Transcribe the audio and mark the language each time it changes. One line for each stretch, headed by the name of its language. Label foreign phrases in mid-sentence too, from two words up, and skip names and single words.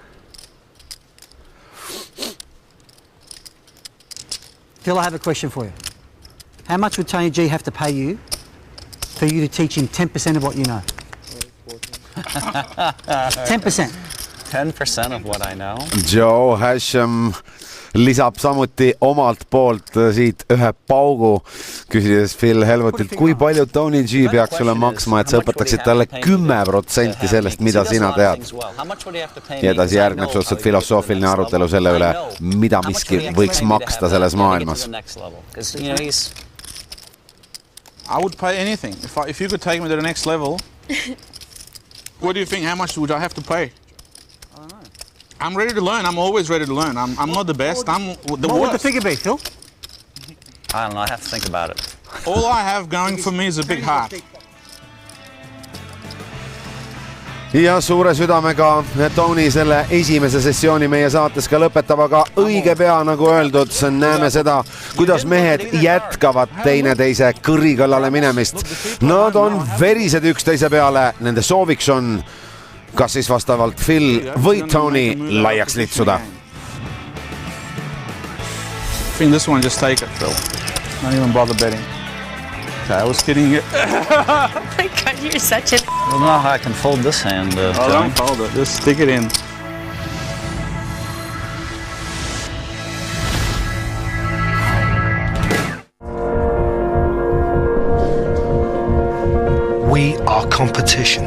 English: Phil, I have a question for you. How much would Tony G have to pay you for you to teach him 10% of what you know? 10%. 10% of what I know.
Estonian: Joe Hashem lisab samuti omalt poolt siit ühe paugu, küsides Phil Helmutilt, kui palju Tony G peaks sulle maksma, et sa õpetaksid talle 10% sellest, mida sina tead. Ja edasi järgneb suhteliselt filosoofiline arutelu selle üle, mida miski võiks maksta selles maailmas.
English: I would pay anything. If you could take me to the next level, what do you think? How much would I have to pay? I'm ready to learn. I'm always ready to learn. I'm not the best. I'm the worst. What would the figure be, Phil? I don't know. I have to think about it. All I have going for me is a big heart.
Estonian: ja suure südamega Tony selle esimese sessiooni meie saates ka lõpetab, aga õige pea, nagu öeldud, näeme seda, kuidas mehed jätkavad teineteise kõri kallale minemist. Nad on verised üksteise peale, nende sooviks on kas siis vastavalt Phil või Tony laiaks litsuda.
English: I think this one just take it, Phil. Not even bother betting. Okay, I was kidding you. Oh my God, you're such a... I don't know how I can fold this hand. Don't fold it. Just stick it in. We are competition.